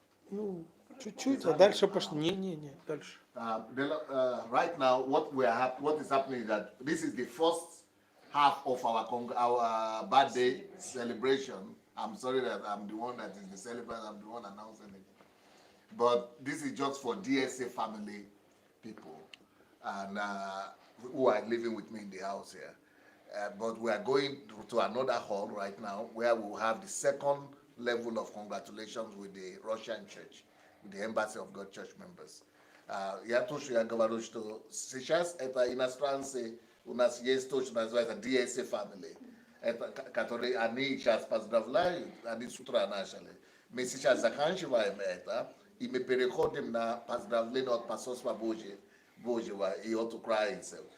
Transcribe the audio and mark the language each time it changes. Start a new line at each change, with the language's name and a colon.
Russian: Ну, чуть-чуть, а дальше пошло. Не, дальше.
English: Right now, what is happening is that this is the first half of our birthday celebration. I'm sorry that I'm the one that is the celebrant, I'm the one announcing it. But this is just for DSA family people and who are living with me in the house here. But we are going to another hall right now where we will have the second level of congratulations with the Russian church, with the Embassy of God church members.
Russian: Я тоже говорю, что сейчас это иностранцы у нас есть то, что называется DSA family, которые они сейчас поздравляют, они с утра начали. Мы сейчас заканчиваем это, и мы переходим на поздравление от посольства Божьего и от украинцев.